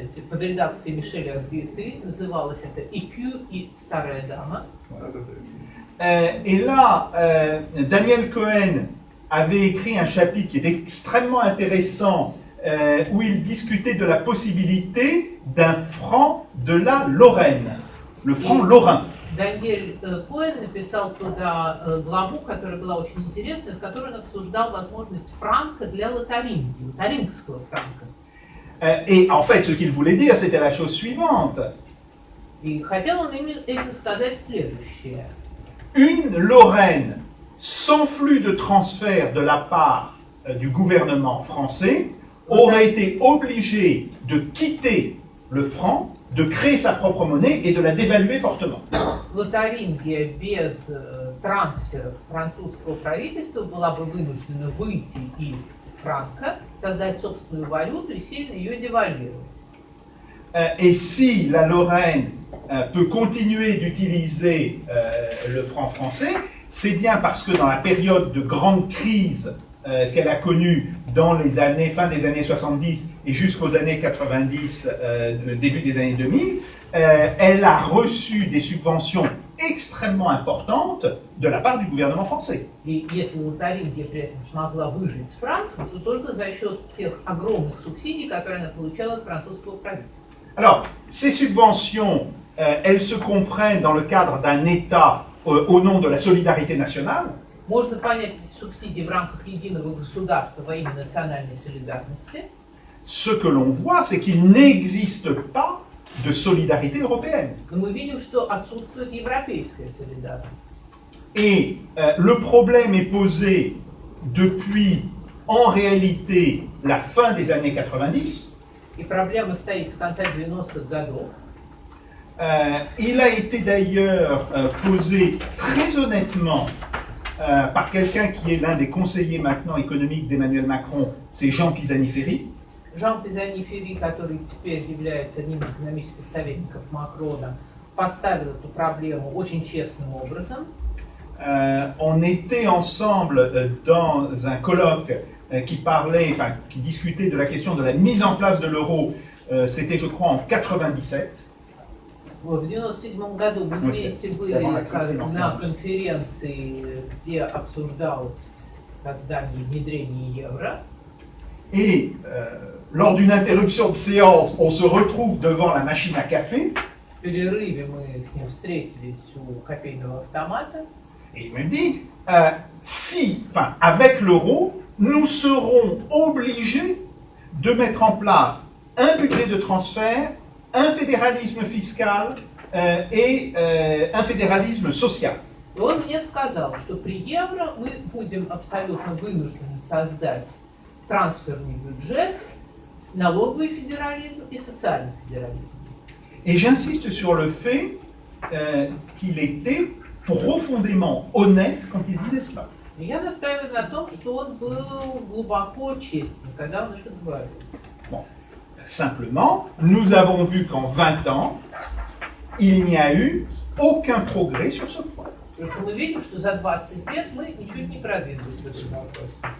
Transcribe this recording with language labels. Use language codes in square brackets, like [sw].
[ru] Под редакцией Мишеля Агриеты называлось это «ИКЮ и старая дама». [fr] Et là, Daniel Cohen avait écrit un chapitre qui était extrêmement intéressant où il discutait de la possibilité d'un franc de la Lorraine, le franc lorrain. [ru] Даниэль Коэн написал туда главу, которая была очень интересной, в которой он обсуждал возможность франка для Лотарингии, лотарингского франка. [fr] Et en fait, ce qu'il voulait dire, c'était la chose suivante. [ru] И хотел он этим сказать следующее. [fr] Une Lorraine sans flux de transfert de la part du gouvernement français aurait été obligée de quitter le franc, de créer sa propre monnaie et de la dévaluer fortement. [ru] Лотарингия без трансферов французского правительства была бы вынуждена выйти из франка, создать собственную валюту и сильно ее девальвировать. [fr] Et si la Lorraine peut continuer d'utiliser le franc français, c'est bien parce que dans la période de grande crise qu'elle a connue dans les années, fin des années 70 et jusqu'aux années 90, le début des années 2000, elle a reçu des subventions extrêmement importantes de la part du gouvernement français. [ru] И если Лотарингия при этом смогла выжить с франком, то только за счет тех огромных субсидий, которые она получала от французского правительства. [fr] Alors, ces subventions, elles se comprennent dans le cadre d'un État au nom de la solidarité nationale. [ru] Можно понять эти субсидии в рамках единого государства во имя национальной солидарности. [fr] ce que l'on voit, c'est qu'il n'existe pas de solidarité européenne. [ru] Но мы видим, что отсутствует европейская солидарность. [fr] Et le problème est posé depuis, en réalité, la fin des années 90. [ru] И проблема стоит с конца 90-х годов. [fr] Il a été d'ailleurs posé très honnêtement par quelqu'un qui est l'un des conseillers maintenant économiques d'Emmanuel Macron, c'est Jean Pisani-Ferry. [ru] Жан Пизани-Ферри, который теперь является одним из экономических советников Макрона, поставил эту проблему очень честным образом. [fr] On était ensemble dans un colloque qui discutait de la question de la mise en place de l'euro. C'était, je crois, en 97. [ru] В 1997 году мы вместе были на конференции, где обсуждалось создание и внедрение евро. [fr] Et lors d'une interruption de séance, on se retrouve devant la machine à café. [ru] В перерыве мы с ним встретились у кофейного автомата. [fr] Et il me dit, avec l'euro, nous serons obligés de mettre en place un budget de transfert, un fédéralisme fiscal et un fédéralisme social. [ru] И он мне сказал, что при евро мы будем абсолютно вынуждены создать трансферный бюджет, налоговый федерализм и социальный федерализм. [fr] Et j'insiste sur le fait qu'il était profondément honnête quand il disait cela. [ru] И я настаиваю на том, что он был глубоко честен, когда он это говорил. [fr] Bon. Simplement, nous avons vu qu'en 20 ans, il n'y a eu aucun progrès sur ce point. [ru] Только мы видим, что за 20 лет мы ничуть не продвинулись в этом вопросе.